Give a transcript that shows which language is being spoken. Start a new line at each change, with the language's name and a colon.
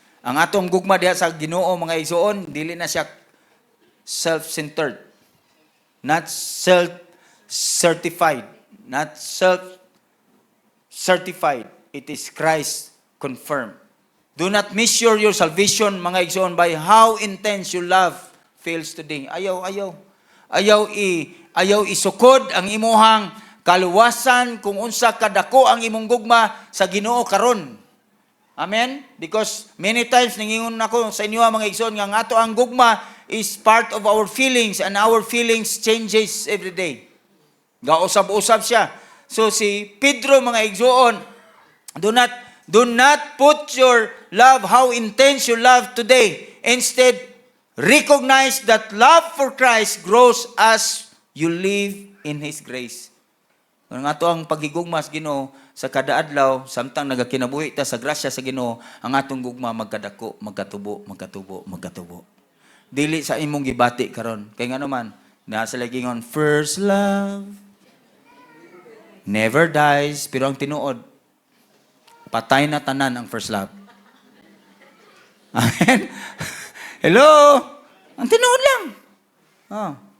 Cebuano: Ang atong gugma diha sa Ginoo, mga igsoon, dili na siya self-centered.
English: Not self-certified. Not self-certified. It is Christ-confirmed. Do not measure your salvation,
Cebuano: mga igsoon,
English: by how intense your love feels today.
Cebuano: Ayaw isukod ang imuhang kaluwasan kung unsa kadako ang imong gugma sa Ginoo karon.
English: Amen? Because many times
Cebuano: ningingon ako sa inyo mga igsoon nga ato ang gugma
English: is part of our feelings and our feelings changes every day.
Cebuano: Gausab-usab siya. So si Pedro mga igsoon,
English: do not put your love, how intense your love today. Instead, recognize that love for Christ grows as you live in His grace.
Cebuano: Kung ato ang pagigugma sa Ginoo sa kada adlaw, samtang nagakinabuhi ta sa grasya sa Ginoo, ang atong gugma magkadako, magkatubo. Dili sa imong gibati karon. Kay nga naman, nasa lagi ngon,
English: first love never dies,
Cebuano: pero ang tinuod, patay na tanan ang first love. Amen? Hello? Ang tinuod lang. Oh.